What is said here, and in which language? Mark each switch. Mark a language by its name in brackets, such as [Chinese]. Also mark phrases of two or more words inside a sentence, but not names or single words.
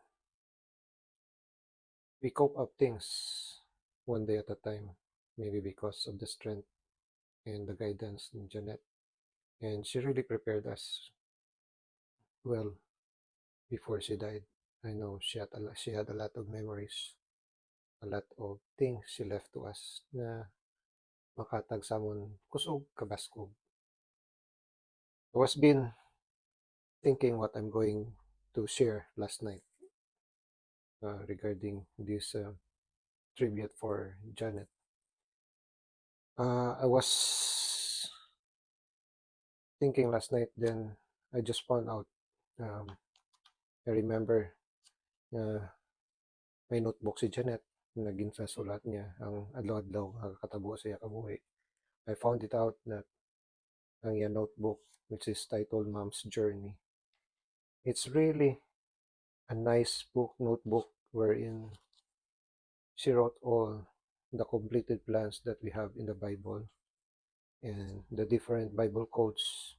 [English] We cope up things one day at a time, maybe because of the strength and the guidance in Janet. And she really prepared us well before she died. I know she had a lot of memories, a lot of things she left to us [Hiligaynon] na makatag samon kusog kabaskog. [English] I was been thinking what I'm going to share last night regarding this tribute for Janet. I was thinking last night, then I just found out. [Hiligaynon] Um, [English] I remember [Hiligaynon] uh, may notebook si Janet na ginasulat niya ang adlaw-adlaw nga katabo sa iya kabuhi. [English] I found it out that [Hiligaynon] ang iya [English] notebook, which is titled Mom's Journey. It's really a nice notebook wherein she wrote all the completed plans that we have in the Bible and the different Bible quotes.